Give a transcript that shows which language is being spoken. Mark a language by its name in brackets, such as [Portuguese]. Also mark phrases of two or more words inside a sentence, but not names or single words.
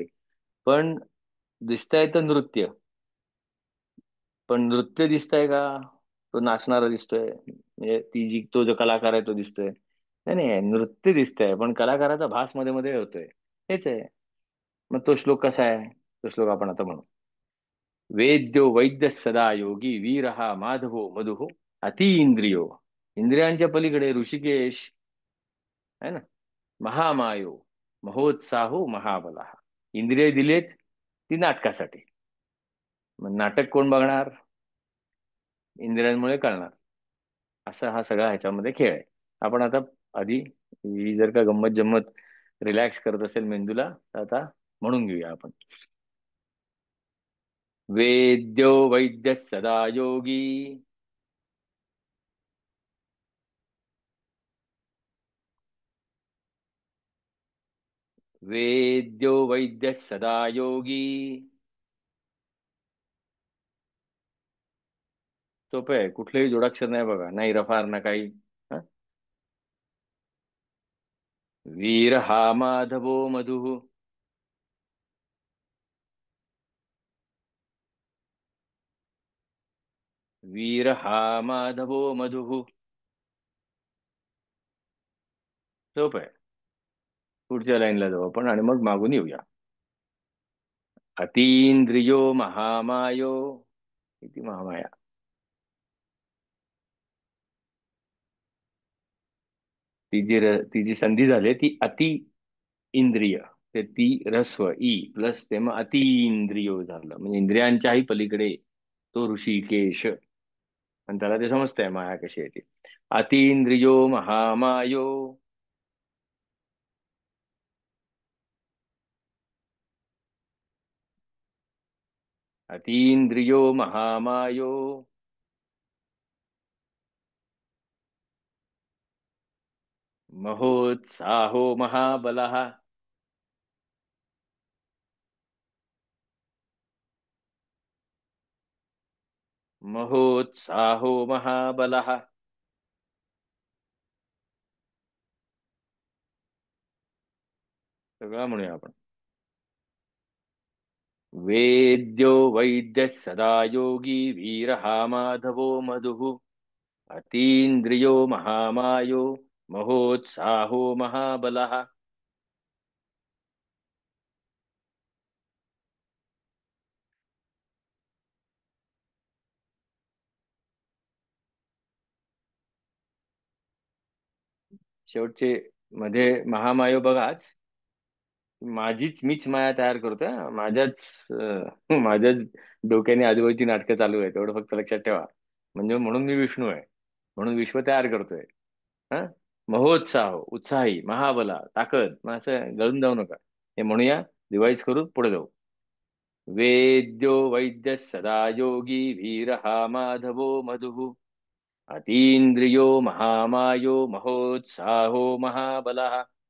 [Marathi] पण दिसतंय तर नृत्य, पण नृत्य दिसतंय का, तो नाचणारा दिसतोय, म्हणजे ती जी तो जो कलाकार आहे तो दिसतोय. नाही नाही, नृत्य दिसतंय पण कलाकाराचा भास मध्ये मध्ये होतोय. हेच आहे. मग तो श्लोक कसा आहे, तो श्लोक आपण आता म्हणू. [Sanskrit] वेद्यो वैद्य सदा योगी वीर हा माधवो मधुहो अतींद्रियो. [Marathi] इंद्रियांच्या पलीकडे ऋषिकेश, [Hindi] है ना. [Sanskrit] महामायो महोत्साहो महाबला. [Marathi] इंद्रिय दिलेत ती नाटकासाठी, मग नाटक कोण बघणार, इंद्रियांमुळे कळणार. असा हा सगळा ह्याच्यामध्ये खेळ आहे. आपण आता आधी ही जर का गंमत जम्मत रिलॅक्स करत असेल मेंदूला, तर आता म्हणून घेऊया आपण. [Sanskrit] वेद्यो वैद्य सदा योगी. वेद्यो वैद्य सदा योगी. [Marathi] सोपं आहे, कुठलेही जोडाक्षर नाही बघा, नाही रफार ना काही. [Sanskrit] हा? वीर हा माधवो मधु. वीर हा माधवो मधु. [Marathi] सोपं आहे. पुढच्या लाईनला जाऊ आपण आणि मग मागून येऊया. [Sanskrit] अतींद्रियो महामायो. [Marathi] किती महामाया. ती जी संधी झाली ती अति इंद्रिय, ते ती रस्व ई प्लस ते मग [Sanskrit] अति इंद्रियो [Marathi] झालं, म्हणजे इंद्रियांच्याही पलीकडे तो ऋषिकेश. आणि त्याला ते समजतंय माया कशी आहे ती. [Sanskrit] अतींद्रियो महामायो. अतींद्रियो महामायो. महोत्साहो महाबलः. महोत्साहो महाबलः. [Marathi] सगळं म्हणूया आपण. [Sanskrit] वेद्यो वैद्य सदा योगी वीर हा माधवो मधुः अतीन्द्रियो महामायो महोत्साहो महाबलः. [Marathi] शेवटचे मध्ये महामायो बघाच. माझीच मीच माया तयार करतोय हा. माझ्याच डोक्याने आजूबाजूची नाटकं चालू आहेत, एवढं फक्त लक्षात ठेवा. म्हणजे म्हणून मी विष्णू आहे, म्हणून विश्व तयार करतोय. हा. महोत्साह, उत्साही, महाबला, ताकद, मग असं गळून जाऊ नका. हे म्हणूया, रिवाईज करू, पुढे जाऊ. [Sanskrit] वेद्यो वैद्य सदा योगी वीर हा माधवो मधुः अतीन्द्रियो महामायो महोत्साहो महाबलः.